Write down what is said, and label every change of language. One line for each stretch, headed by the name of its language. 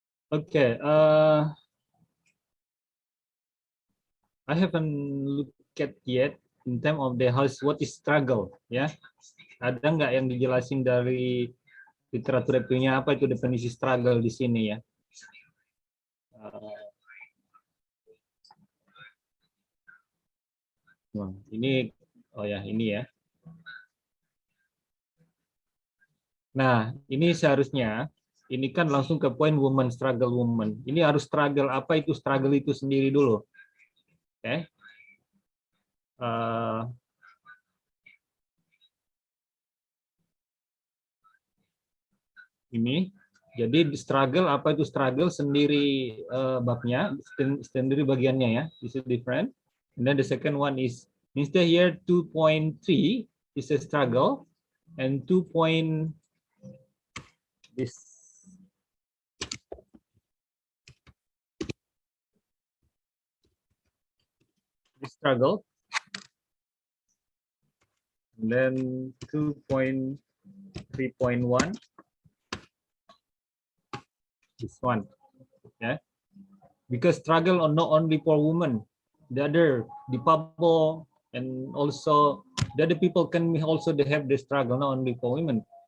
English: Okay, I haven't looked at yet in terms of the house what is struggle, ya.
Indonesian: Ada nggak yang dijelasin dari literatur punya apa itu definisi struggle di sini ya? Ini, oh ya ini ya. Nah ini seharusnya ini kan langsung ke poin
English: woman struggle woman.
Indonesian: Ini harus struggle apa itu struggle itu sendiri dulu. Oke. Ini jadi struggle apa itu struggle sendiri babnya sendiri bagiannya ya.
English: This is different. And then the second one is instead here 2.3 is a struggle and 2. This struggle, and then 2.3.1 this one, yeah, because struggle are not only for women, the other people and also the other people can also they have the struggle not only for women.